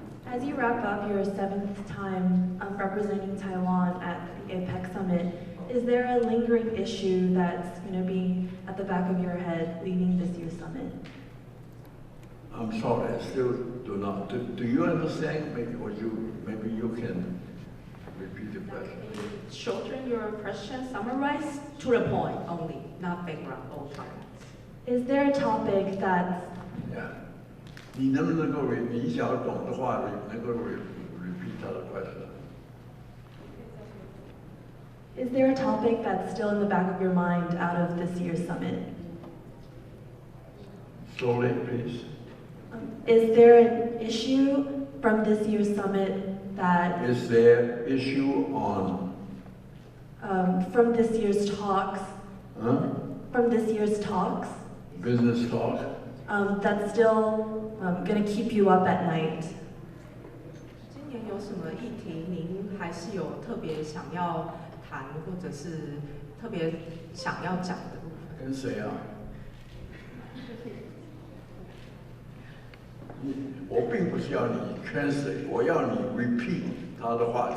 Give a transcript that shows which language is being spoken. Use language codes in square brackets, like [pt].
[en] As you wrap up your 7th time representing Taiwan at the APEC summit, is there a lingering issue that's going to be at the back of your head leading this year's summit? I'm sorry, I still do not. Do you understand? Maybe you can repeat the question. Shorten your question, summarize to the point only, not background all time. Is there a topic that's... Yeah. [zh] 你能不能够你想要懂的话，能够 [en] repeat [zh] 他的 [en] question? Is there a topic that's still in the back of your mind out of this year's summit? Slowly, please. Is there an issue from this year's summit that... Is there issue on... from this year's talks... Huh? From this year's talks... Business talk? That's still going to keep you up at night. [zh] 今年有什么议题您还是有特别想要谈，或者是特别想要讲的部分？跟谁啊？我并不是要你 [en] translate， [zh] 我要你 [en] repeat [zh] 他的话。